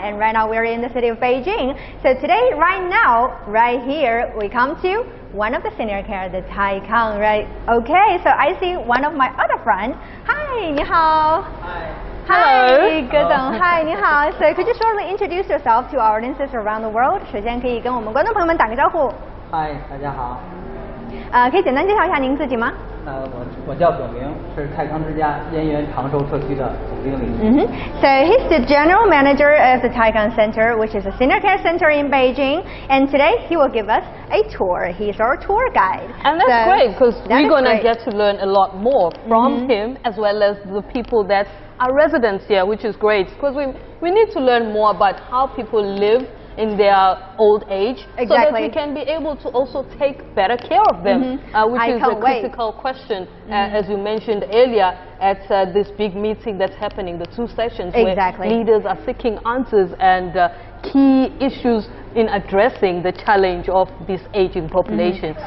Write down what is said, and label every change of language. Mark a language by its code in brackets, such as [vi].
[en] And right now we're in the city of Beijing. So today, right now, right here, we come to one of the senior care, the Taikang, right? Okay, so I see one of my other friends. Hi, [zh] 你好. [en] Hi. Hi, good on. Hi, [zh] 你好. [en] So could you shortly introduce yourself to our audiences around the world? [zh] 首先可以跟我们观众朋友们打个招呼。嗨，大家好。可以简单介绍一下您自己吗？我叫葛明，是泰康之家燕园长寿社区的总经理。 [en] So he's the general manager of the Taikang Center, which is a senior care center in Beijing. And today he will give us a tour. He's our tour guide. And that's great, because we're going to get to learn a lot more from him, as well as the people that are residents here, which is great, because we need to learn more about how people live in their old age, so that we can be able to also take better care of them, which is a critical question, as you mentioned earlier, at this big meeting that's happening, the 2 sessions where leaders are seeking answers and key issues in addressing the challenge of this aging population.